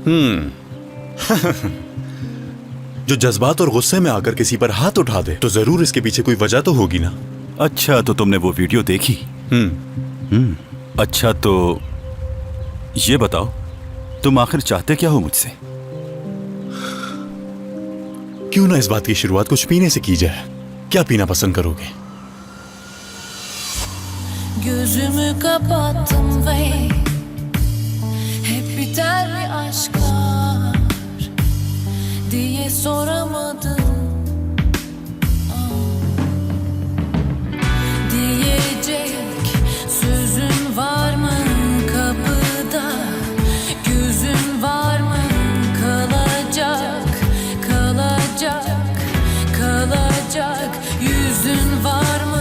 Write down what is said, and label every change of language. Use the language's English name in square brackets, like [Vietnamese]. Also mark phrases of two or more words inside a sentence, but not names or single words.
[Hindi] जो जज्बात और गुस्से में आकर किसी पर हाथ उठा दे तो जरूर इसके पीछे कोई वजह तो होगी ना। अच्छा, तो तुमने वो वीडियो देखी? अच्छा, तो ये बताओ, तुम आखिर चाहते क्या हो मुझसे? क्यों ना इस बात की शुरुआत कुछ पीने से की जाए। क्या पीना पसंद करोगे? [Turkish] Gözümü kapattım ve hep biter mi aşklar diye soramadım. Diyecek sözün var mı kapıda, gözün var mı kalacak, kalacak, kalacak yüzün var mı?